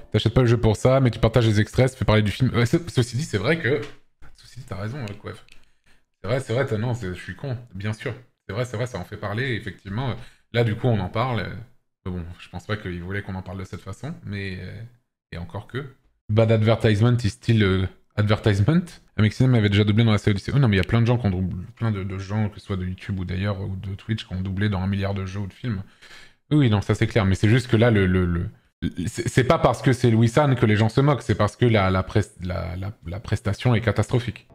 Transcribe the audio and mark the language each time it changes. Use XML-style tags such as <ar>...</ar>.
<fr>T'achètes pas le jeu pour ça, mais tu partages les extraits, ça fait parler du film. Ceci dit, c'est vrai que... Ceci dit, t'as raison, Quef. C'est vrai, non, je suis con, bien sûr. C'est vrai, ça en fait parler, effectivement. Là, du coup, on en parle. Bon, je pense pas qu'il voulait qu'on en parle de cette façon, mais... Et encore que...</fr> <en>Bad advertisement is still advertisement.</en> <fr>MXM avait déjà doublé dans la série. Oh non, mais il y a plein de gens qui ont doublé, plein de gens, que ce soit de YouTube ou d'ailleurs, ou de Twitch, qui ont doublé dans 1 milliard de jeux ou de films. Oui, non, ça c'est clair. Mais c'est juste que là, c'est pas parce que c'est Louis-San que les gens se moquent, c'est parce que la prestation est catastrophique.</fr>